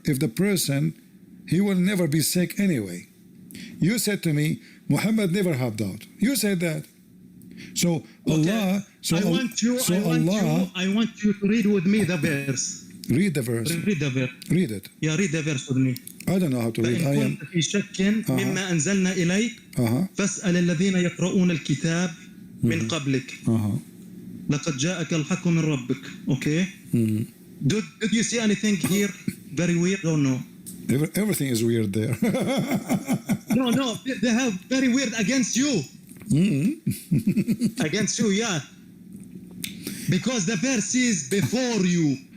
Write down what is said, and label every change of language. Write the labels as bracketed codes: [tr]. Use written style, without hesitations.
[en] If the person, he will never be sick anyway. You said to me, Muhammad never have doubt. You said that. So Allah. So I want you to read with me the verse. Read the verse. Read it. Yeah, read the verse with me. I don't know how to read. [ar] فإن كنت في شك مما أنزلنا إليك فاسأل الذين يقرؤون الكتاب من قبلك لقد جاءك الحق من ربك. [en] Okay. Did you see anything here very weird or no? Everything is weird there. No, they have very weird against you. Against you, yeah. Because the verse is before you.